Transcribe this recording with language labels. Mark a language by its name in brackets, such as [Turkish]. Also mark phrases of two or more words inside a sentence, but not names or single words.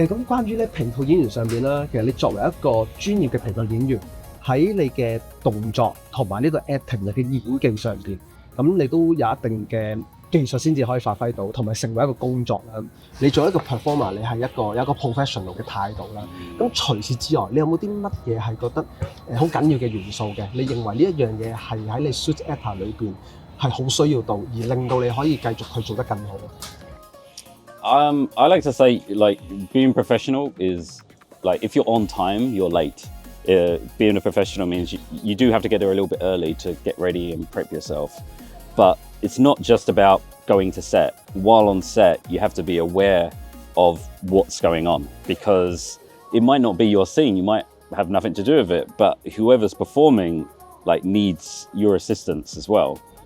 [Cantonese] 咁關於咧平套演員上邊啦，其實你作為一個專業嘅平套演員，喺你嘅動作同埋呢個 acting 嘅演技上邊，咁你都有一定嘅技術先至可以發揮到，同埋成為一個工作啦。你做一個 performer， 你係有一個 professional 嘅態度啦。咁除此之外，你有冇啲乜嘢係覺得好緊要嘅元素嘅？你認為呢一樣嘢係喺你 [English] suit actor [Cantonese] 裏邊係好需要到，而令到你可以繼續去做得更好 [English] ？I like to say like being professional is like if you're on time, you're late. Being a professional means you do have to get there a little bit early to get ready and prep yourself. But it's not just about going to set. While on set, you have to be aware of what's going on, because it might not be your scene, you might have nothing to do with it, but whoever's performing like needs your assistance as well.